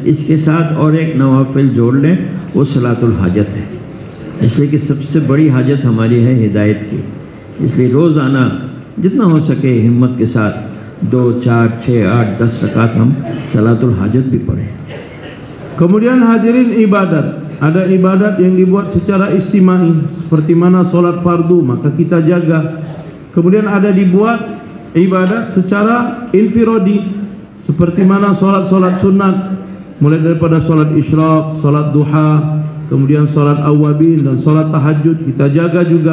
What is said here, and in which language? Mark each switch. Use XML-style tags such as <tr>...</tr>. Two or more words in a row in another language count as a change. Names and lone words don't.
<hi>इसके साथ और एक नवाफिल जोड़ लें, वो</hi> <ar>صلاة الحاجة</ar> <hi>है. इसलिए कि सबसे बड़ी हाजत हमारी है हिदायत की. इसलिए रोज़ाना जितना हो सके हिम्मत के साथ 2, 4, 6, 8, 10 रकात हम</hi> <ar>صلاة الحاجة</ar> <hi>भी पढ़ें.</hi> <ms>Kemudian hadirin ibadat, ada ibadat yang dibuat secara istimai seperti mana solat fardu, maka kita jaga. Kemudian ada dibuat ibadat secara infiradi seperti mana solat-solat sunat, mulai daripada solat isyraq, solat duha, kemudian solat awabin dan solat tahajud kita jaga juga.</ms>